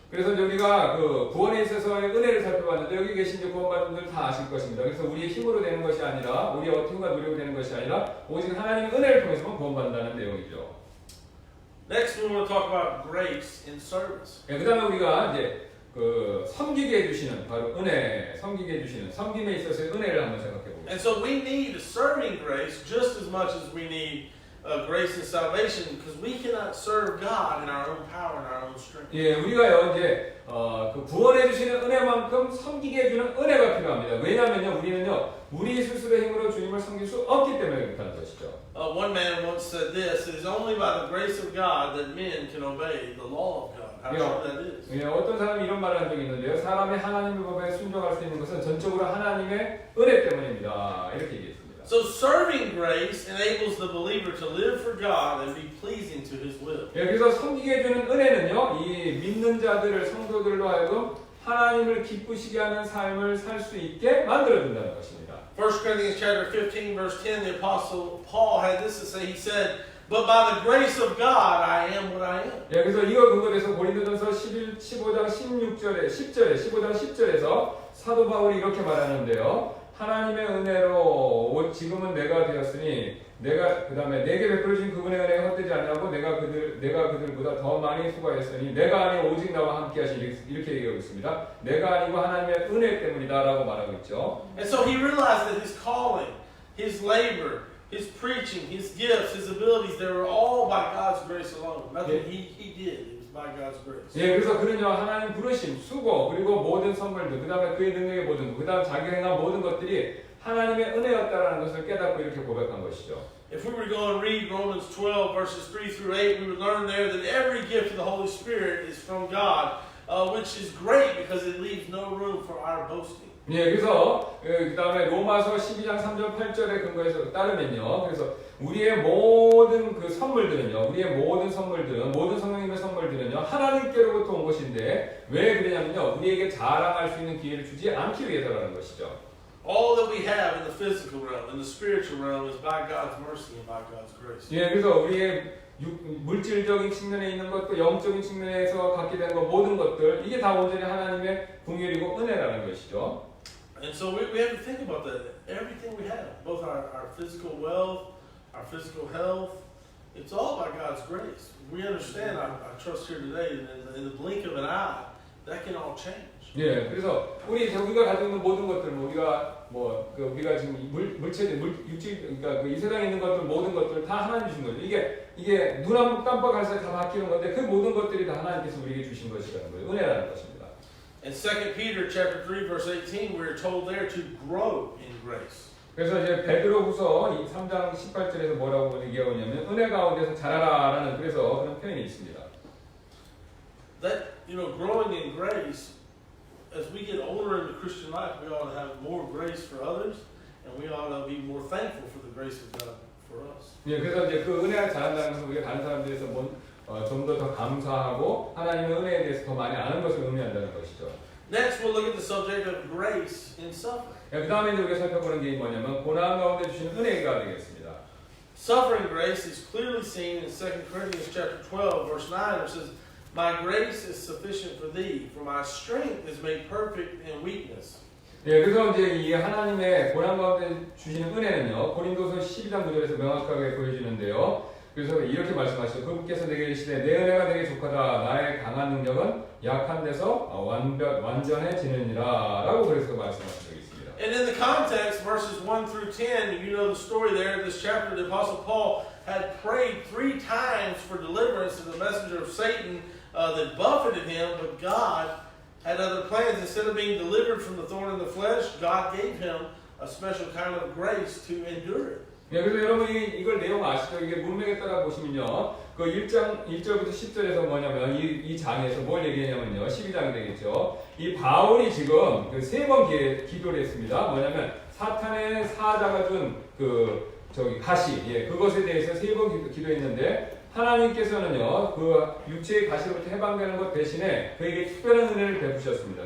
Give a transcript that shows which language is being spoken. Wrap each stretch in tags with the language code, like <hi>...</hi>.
<ko>그래서 우리가 그 구원에 있어서의 은혜를 살펴봤는데 여기 계신 이제 구원받은 분들 다 아실 것입니다. 그래서 우리의 힘으로 되는 것이 아니라 우리의 어떻게가 노력으로 되는 것이 아니라 오직 하나님의 은혜를 통해서만 구원받는다는 내용이죠.</ko> <en>Next, we want to talk about grace in service.</en> <ko>예, 그다음에 우리가 이제 그 섬기게 해주시는 바로 은혜, 섬기게 해주시는 섬김에 있어서의 은혜를 한번 생각해 보겠습니다.</ko> <en>And so we need serving grace just as much as we need grace and salvation, because we cannot serve God in our own power and our own strength.</en> <ko>예, 우리가요 이제 그 구원해 주시는 은혜만큼 섬기게 해주는 은혜가 필요합니다. 왜냐하면요, 우리는요 우리 스스로의 힘으로 주님을 섬길 수 없기 때문에 그렇다는 것이죠.</ko> <en>One man once said this: "It is only by the grace of God that men can obey the law of God." How true that is.</en> <ko>예, 어떤 사람이 이런 말을 한 적이 있는데요. 사람이 하나님의 법에 순종할 수 있는 것은 전적으로 하나님의 은혜 때문입니다. 이렇게 얘기했습니다.</ko> <en>So serving grace enables the believer to live for God and be pleasing to His will.</en> <ko>예, 그래서 섬기게 해주는 은혜는요, 이 믿는 자들을 성도들로 하여금 하나님을 기쁘시게 하는 삶을 살 수 있게 만들어준다는 것입니다.</ko> <en>1 Corinthians chapter 15 verse 10, the apostle Paul had this to say. He said, "But by the grace of God I am what I am."</en> <ko>예, 그래서 이걸 근거로 해서 고린도전서 15장 16절에 15장 10절에서 사도 바울이 이렇게 말하는데요. 하나님의 은혜로 지금은 내가 되었으니 그다음에 내게 베풀어진 그분의 은혜가 헛되지 않냐고 내가 그들보다 더 많이 수고하였으니 내가 아니고 오직 나와 함께 하시니 이렇게 얘기하고 있습니다. 내가 아니고 하나님의 은혜 때문이다라고 말하고 있죠.</ko> <en>And so he realized that his calling, his labor, his preaching, his gifts, his abilities, they were all by God's grace alone. Nothing he did. It was by God's grace.</en> <ko>예, 그래서 그는요 하나님 부르심, 수고, 그리고 모든 선물들, 그다음에 그의 능력의 모든 것, 그다음 자기 행한 모든 것들이 하나님의 은혜였다라는 것을 깨닫고 이렇게 고백한 것이죠.</ko> <en>If we were to go and read Romans 12 verses 3-8, we would learn there that every gift of the Holy Spirit is from God, which is great because it leaves no room for our boasting.</en> <ko>예, 그래서 그 다음에 로마서 12장 3절 8절에 근거해서 따르면요. 그래서 우리의 모든 그 선물들은요, 우리의 모든 선물들은, 모든 성령님의 선물들은요, 하나님께로부터 온 것인데, 왜 그러냐면요, 우리에게 자랑할 수 있는 기회를 주지 않기 위해서라는 것이죠.</ko> <en>All that we have in the physical realm, in the spiritual realm, is by God's mercy and by God's grace.</en> <ko>예, 그래서 우리의 물질적인 측면에 있는 것도 영적인 측면에서 갖게 된 것, 모든 것들, 이게 다 온전히 하나님의 긍휼이고 은혜라는 것이죠.</ko> <en>And so we have to think about that. Everything we have, both our physical wealth, our physical health, it's all by God's grace. We understand, I trust here today, in the blink of an eye, that can all change.</en> <ko>예, 그래서 우리가 가지고 있는 모든 것들, 우리가 지금 물체들, 육질, 그러니까 이 세상에 있는 것들, 모든 것들 다 하나님 주신 거죠. 이게 눈 한 깜빡할 사이 다 바뀌는 건데 그 모든 것들이 다 하나님께서 우리에게 주신 것이라는 거예요. 은혜라는 것입니다.</ko> <en>In 2 Peter chapter 3 verse 18, we're told there to grow in grace.</en> <ko>그래서 이제 베드로후서 3장 18절에서 뭐라고 얘기하냐면 은혜 가운데서 자라라라는 그래서 그런 표현이 있습니다.</ko> <en>That, growing in grace, as we get older in the Christian life, we ought to have more grace for others, and we ought to be more thankful for the grace of God for us.</en> <ko>예, 그래서 이제 그 은혜가 자란다는 것은 우리가 다른 사람들에서 좀 더 감사하고 하나님의 은혜에 대해서 더 많이 아는 것을 의미한다는 것이죠.</ko> <en>Next, we'll look at the subject of grace in suffering.</en> <ko>그 다음에 우리가 살펴보는 게 뭐냐면 고난 가운데 주시는 은혜가 되겠습니다.</ko> <en>Suffering grace is clearly seen in 2 Corinthians chapter 12, verse 9, which says, My grace is sufficient for thee, for my strength is made perfect in weakness.</en> <ko>예, 그래서 이제 이 하나님의 고난 가운데 주시는 은혜는요, 고린도서 12장 9절에서 명확하게 보여주는데요. 그래서 이렇게 말씀하시죠. 그분께서 내게 이르시되 내 은혜가 내게 족하다. 나의 강한 능력은 약한 데서 완전해지느니라. 라고 그래서 말씀하신 적이 있습니다.</ko> <en>And in the context, verses 1 through 10, you know the story there in this chapter, the Apostle Paul had prayed 3 times for deliverance to the messenger of Satan that buffeted him, but God had other plans. Instead of being delivered from the thorn in the flesh, God gave him a special kind of grace to endure it.</en> <ko>네, 그래서 여러분이 이걸 내용 아시죠? 이게 문맥에 따라 보시면요. 그 1절부터 10절에서 뭐냐면 이 장에서 뭘 얘기하냐면요. 12장이 되겠죠. 이 바울이 지금 그 3번 기도를 했습니다. 뭐냐면 사탄의 사자가 준 가시, 그것에 대해서 3번 기도했는데 하나님께서는요, 그 육체의 가시로부터 해방되는 것 대신에 그에게 특별한 은혜를 베푸셨습니다.</ko>